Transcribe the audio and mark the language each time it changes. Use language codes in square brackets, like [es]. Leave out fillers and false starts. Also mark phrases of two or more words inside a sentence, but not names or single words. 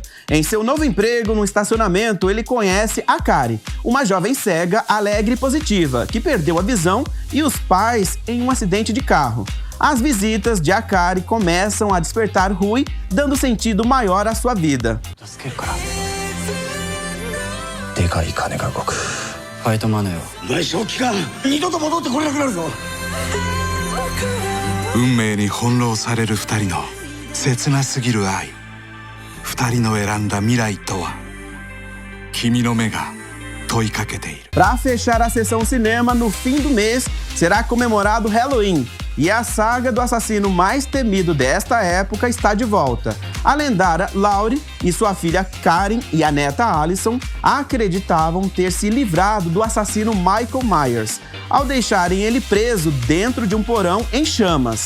[pt] Em seu novo emprego no estacionamento, ele conhece Akari, uma jovem cega, alegre e positiva, que perdeu a visão e os pais em um acidente de carro. As visitas de Akari começam a despertar Rui, dando sentido maior à sua vida. [ja] でかい金が動く。ファイトマネーを。賠償期間二度と戻ってこれなくなるぞ。運命に翻弄される二人の切なすぎる愛。二人の選んだ未来とは。君の目が問いかけている。 [pt] Para fechar a sessão cinema, no fim do mês, será comemorado Halloween. E a saga do assassino mais temido desta época está de volta. A lendária Laurie e sua filha Karen e a neta Alison acreditavam ter se livrado do assassino Michael Myers, ao deixarem ele preso dentro de um porão em chamas.